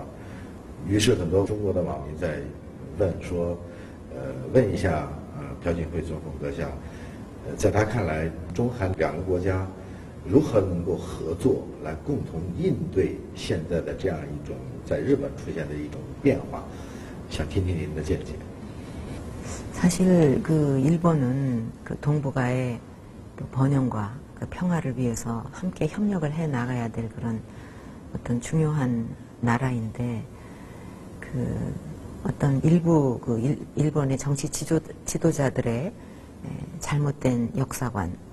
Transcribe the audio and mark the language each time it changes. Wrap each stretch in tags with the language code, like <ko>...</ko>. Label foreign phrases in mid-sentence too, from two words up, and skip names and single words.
<zh>于是很多中国的网民在问说，问一下朴槿惠总统阁下，在他看来，中韩两个国家。如何能够合作来共同应对现在的这样一种在日本出现的一种变化？想听听您的见解。</zh> <ko>사실 그 일본은 그 동북아의 또 번영과 그 평화를 위해서 함께 협력을 해 나가야 될 그런 어떤 중요한 나라인데 그 어떤 일부 그 일본의 정치 지도자들의 잘못된 역사관.</ko>